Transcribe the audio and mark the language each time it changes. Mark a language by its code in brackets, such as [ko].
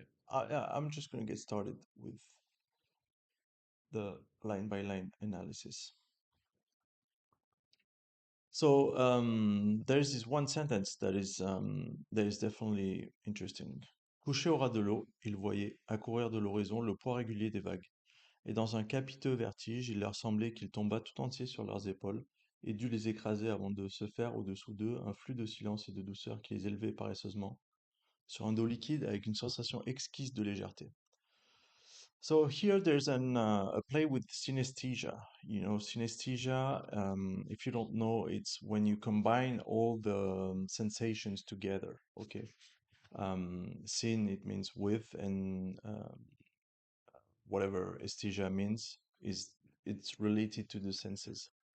[en] I'm just going to get started with the line by line analysis. So there's this one sentence that is definitely interesting. [fr] Couché au ras de l'eau, ils voyaient, accourir de l'horizon, le poids régulier des vagues. Et dans un capiteux vertige, il leur semblait qu'il tomba tout entier sur leurs épaules et dut les écraser avant de se faire au-dessous d'eux un flux de silence et de douceur qui les élevait paresseusement sur un dos liquide avec une sensation exquise de légèreté. [en] So here there's a play with synesthesia. You know, synesthesia, if you don't know, it's when you combine all the sensations together. Okay. Syn, it means with, and whatever esthesia means is it's related to the senses.